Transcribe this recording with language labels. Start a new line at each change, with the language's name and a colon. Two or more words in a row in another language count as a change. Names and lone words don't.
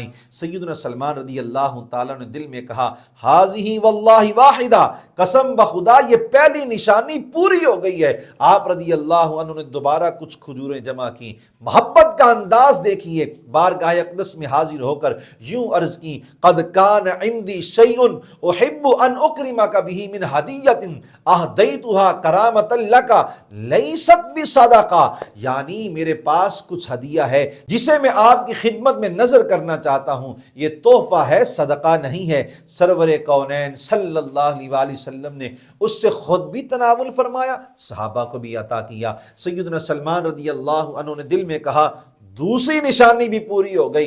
Urdu: سیدنا سلمان رضی اللہ تعالیٰ نے دل میں کہا
Arabic: حاذہ واللہ واحدہ،
Urdu: قسم بخدا یہ پہلی نشانی پوری ہو گئی ہے۔ آپ رضی اللہ عنہ نے دوبارہ کچھ کھجوریں جمع کی، محبت کا انداز دیکھیے، بارگاہ اقدس میں حاضر ہو کر یوں عرض کی
Arabic: قد کان عندی شیء احب ان اکرمک بہ من ہدیۃ اہدیتها کرامۃ لک لیست بصدقہ،
Urdu: یعنی میرے پاس کچھ ہدیہ ہے جسے میں آپ کی خدمت میں نظر کرنا چاہتا ہوں، یہ تحفہ ہے، صدقہ نہیں ہے۔ سرور کونین صلی اللہ علیہ وآلہ وسلم نے اس سے خود بھی تناول فرمایا، صحابہ کو بھی عطا کیا۔ سیدنا سلمان رضی اللہ عنہ نے دل میں کہا دوسری نشانی بھی پوری ہو گئی۔